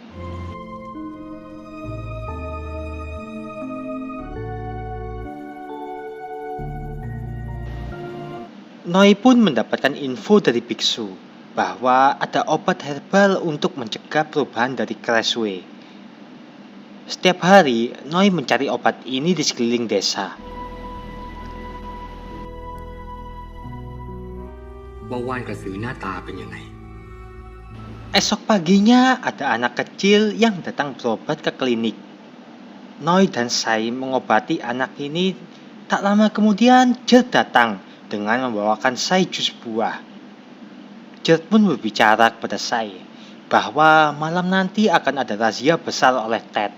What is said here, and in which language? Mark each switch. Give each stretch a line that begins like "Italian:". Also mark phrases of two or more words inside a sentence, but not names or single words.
Indonesian: Noi pun mendapatkan info dari biksu bahwa ada obat herbal untuk mencegah perubahan dari Cressway. Setiap hari, Noi mencari obat ini di sekeliling desa.
Thai: ว่าว่านกระสือหน้าตาเป็นยังไง
Indonesian: Esok paginya, ada anak kecil yang datang berobat ke klinik. Noi dan Sai mengobati anak ini. Tak lama kemudian, Gerald datang dengan membawakan Sai jus buah. Gerald pun berbicara kepada Sai bahwa malam nanti akan ada razia besar oleh Ted.